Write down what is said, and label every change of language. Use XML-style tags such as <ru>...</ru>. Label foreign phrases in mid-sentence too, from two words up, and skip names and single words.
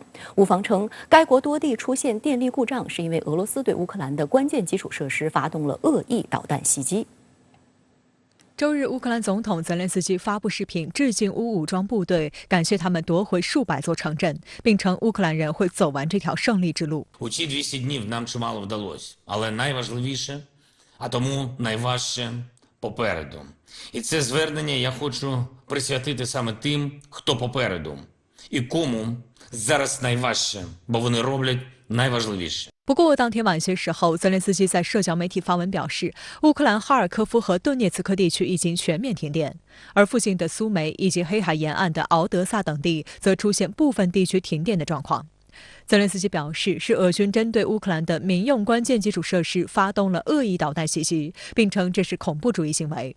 <zh>乌方称，该国多地出现电力故障，是因为俄罗斯对乌克兰的关键基础设施发动了恶意导弹袭击。周日，乌克兰总统泽连斯基发布视频致敬乌武装部队，感谢他们夺回数百座城镇，并称乌克兰人会走完这条胜利之路。</zh> <uk>У ці 200 днів нам чимало вдалося, але найважливіше, а тому найважче попереду. І це звернення я хочу присвятити саме тим, хто попереду, і кому зараз найважче, бо вони роблять найважливіше.</uk> <zh>不过，当天晚些时候，泽连斯基在社交媒体发文表示，乌克兰哈尔科夫和顿涅茨克地区已经全面停电，而附近的苏梅以及黑海沿岸的敖德萨等地则出现部分地区停电的状况。泽连斯基表示，是俄军针对乌克兰的民用关键基础设施发动了恶意导弹袭击，并称这是恐怖主义行为。</zh>